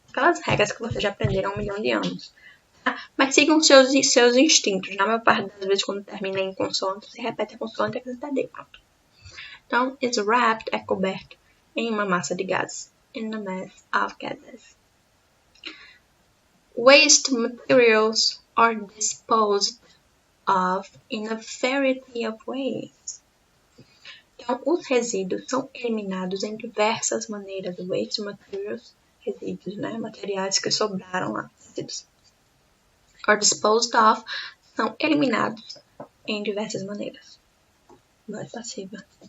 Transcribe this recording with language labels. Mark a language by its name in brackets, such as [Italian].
[Portuguese] Aquelas regras que vocês já aprenderam há 1 milhão de anos. Tá? Mas sigam seus instintos. Na maior parte das vezes, quando termina em consoante, você repete a consoante e acrescenta a D. Pronto. Então, [English] is wrapped [Portuguese] é coberto em uma massa de gases. [English] In a mass of gases. Waste materials are disposed of in a variety of ways. [Portuguese] Então, os resíduos são eliminados em diversas maneiras. [English] Waste materials, [Portuguese] resíduos, né? Materiais que sobraram lá. Resíduos. [English] Are disposed of, [Portuguese] são eliminados em diversas maneiras. Voz passiva.